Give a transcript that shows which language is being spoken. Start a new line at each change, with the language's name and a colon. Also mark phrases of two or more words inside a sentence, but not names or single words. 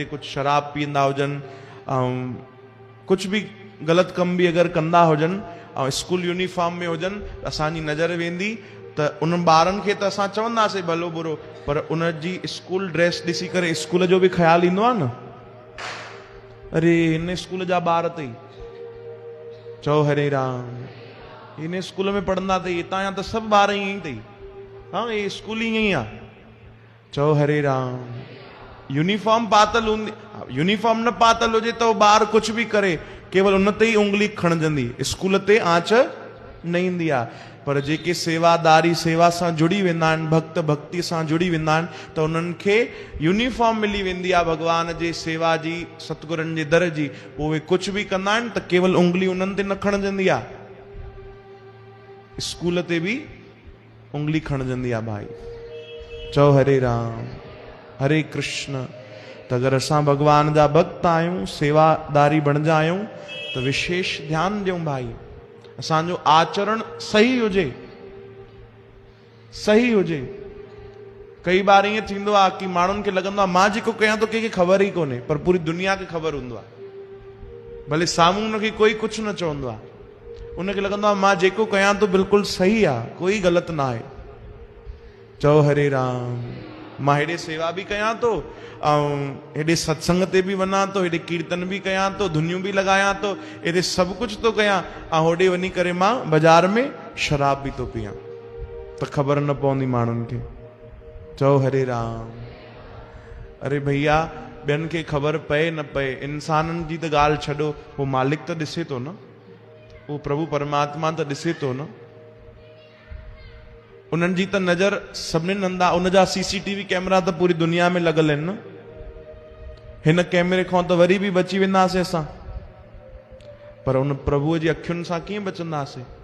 Sindhi: कुझु शराब पीअंदा हुजनि ऐं कुझु बि ग़लति कम बि अगरि कंदा हुजनि ऐं स्कूल यूनिफॉर्म में हुजनि, असांजी नज़र वेंदी त उन ॿारनि खे त असां चवंदासीं भलो बुरो, पर उन जी स्कूल ड्रेस ॾिसी करे स्कूल जो बि ख़्यालु ईंदो आहे न, अरे हिन स्कूल जा ॿार अथई, चओ हरे राम, हिन स्कूल में पढ़ंदा अथई, हितां जा त सभु ॿार ईअं ई अथई, हाँ ये स्कूल ईअं ई आहे, चओ हरे राम। यूनिफॉर्म पातल हूंदी, यूनिफॉर्म न पातल हुजे त उहो ॿार कुझु बि करे, केवल उन ते ई उंगली खणजंदी, स्कूल ते आंच न ईंदी आहे। पर जेके सेवादारी सेवा सां जुड़ी वेंदा आहिनि, भक्त भक्ति सां जुड़ी वेंदा आहिनि, त उन्हनि खे यूनिफॉर्म मिली वेंदी आहे भगवान जे सेवा जी, सतगुरनि जे दर जी। उहे कुझु बि कंदा आहिनि त केवल उंगली उन्हनि ते न खणजंदी आहे, स्कूल ते बि उंगली खणजंदी आहे भाई। चओ हरे राम, हरे कृष्ण। त अगरि असां भगवान जा भक्त आहियूं, सेवादारी बणिजा आहियूं, त विशेष ध्यानु ॾियूं भाई, असांजो आचरण सही हुजे, सही हुजे। कई बार ईअं थींदो आहे कि माण्हुनि खे लॻंदो आहे मां जेको कयां थो कंहिंखे ख़बर ई कोन्हे, पर पूरी दुनिया खे ख़बर हूंदो आहे, भले साम्हूं उनखे कोई कुझु न चवंदो आहे, उनखे लॻंदो आहे मां जेको कयां थो बिल्कुलु सही आहे, कोई ग़लति न आहे। चओ हरे राम। मां हेॾे सेवा बि कयां थो ऐं हेॾे सत्संग ते बि वञा थो, हेॾे कीर्तन बि कयां थो, धुनियूं बि लॻायां थो, हेॾे सभु कुझु थो कयां, ऐं होॾे वञी करे मां बाज़ार में शराब बि थो पियां, त ख़बर न पवंदी माण्हुनि खे। चओ हरे राम। अरे भैया, ॿियनि खे ख़बर पए न पए, इंसाननि जी त ॻाल्हि छॾो, उहो मालिक त ॾिसे थो न, उहो प्रभु परमात्मा त ॾिसे थो न, उन्हनि जी त नज़र सभिनीनि हंधि आहे, उनजा CCTV कैमरा त पूरी दुनिया में लॻल आहिनि न। हिन कैमरे खां त वरी बि बची वेंदासीं असां, पर उन प्रभुअ जी अखियुनि सां कीअं बचंदासीं?